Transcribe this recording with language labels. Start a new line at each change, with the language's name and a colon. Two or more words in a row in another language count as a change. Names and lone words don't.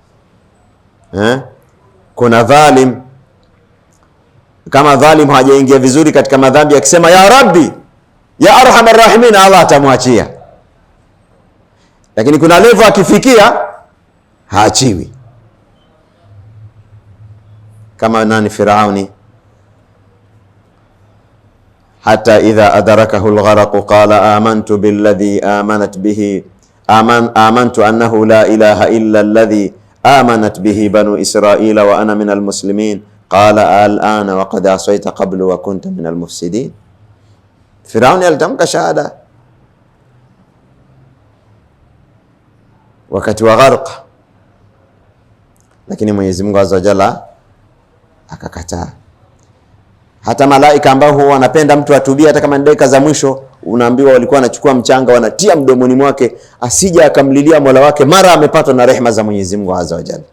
Swahili: Kuna dhalim, kama dhalim hajaingia vizuri katika madhambi, akisema
Arabic: يا رب يا أرحم الراحمين,
Swahili: Allah atamwachia. Lakini kuna level akifikia haachiwi, kama nani? Firauni.
Arabic: حتى إذا أدركه الغرق قال آمنت بالذي آمنت به آمنت أنه لا إله إلا الذي آمنت به بنو إسرائيل وأنا من المسلمين قال آلآن وقد عصيت قبل وكنت من المفسدين.
Swahili: Firauni alitamka shahada wakati wa gharq, lakini Mwenyezi Mungu
Arabic: عز وجل
Swahili: akakataa. Hata malaika ambao huwa wanapenda mtu atubia, hata kama ni dakika za mwisho, unaambiwa walikuwa wanachukua mchanga wanatia mdomoni mwake asija akamlilia Mola wake, mara amepatwa na rehema za Mwenyezi Mungu
Arabic: عز وجل.